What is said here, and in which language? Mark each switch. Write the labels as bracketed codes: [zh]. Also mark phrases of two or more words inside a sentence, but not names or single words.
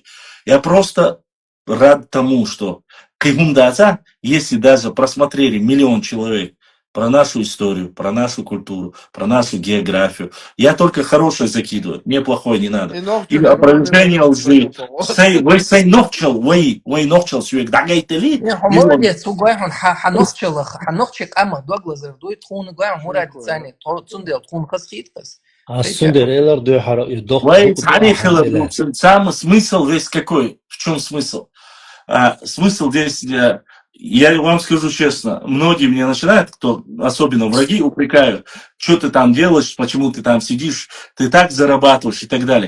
[ru] Я просто рад тому, что Кайгундаза, если даже просмотрели 1 миллион человек, про нашу историю, про нашу культуру, про нашу географию. Я только хорошее закидываю, мне плохое не надо. И опровержение лжи. [ce] Вы сей нохчел, вы нохчел сюек, дагайте ли? [ru] Молодец, [ce] угойхан, ханохчек ама, доглазер, дует хуны, гойхан, мурад, цани, цундел, хун хасхиткас. [ru] Сундер, [ce] вы царихила, [ru] сам смысл весь какой? В чем смысл? Смысл здесь... Я вам скажу честно, многие мне начинают, кто, особенно враги, упрекают, что ты там делаешь, почему ты там сидишь, ты так зарабатываешь и так далее.